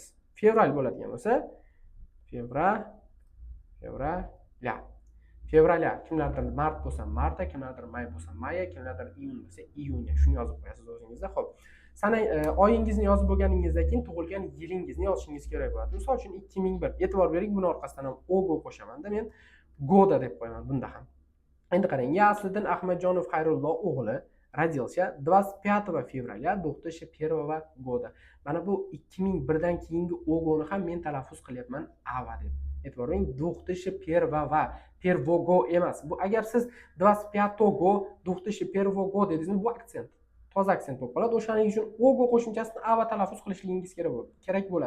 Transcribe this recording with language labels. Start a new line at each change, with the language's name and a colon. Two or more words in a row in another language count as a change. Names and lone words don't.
Uzbek: Fevral bo'ladigan bo'lsa fevralya, kimlardir mart bo'lsa marta, kimlardir may bo'lsa maya, kimlardir iyun bo'lsa iyunga. Shuni yozib qo'yasiz o'zingizda. Xo'p. Sana oyingizni yozib bo'lganingizdan keyin tug'ilgan yilingizni yozishingiz kerak bo'ladi. Misol uchun 2001. E'tibor bering, buni orqasidan ham ogo qo'shamanda men goda deb qo'yaman bunda ham.
Russian: Endi qarang, ya Asliddin Ahmadjonov Xayrullo o'g'li родился 25 fevraля 2001 года.
Uzbek: Mana bu 2001 dan keyingi ogoni ham men talaffuz qilyapman ava deb. E'tibor bering, 2001 Pervogo emas. Bu agar siz 25go 2001go dedingiz, bu aksent. Toza aksent bo'lib qoladi. O'shaning uchun ogo qo'shimchasini ava talaffuz qilishligingiz kerak bo'ladi.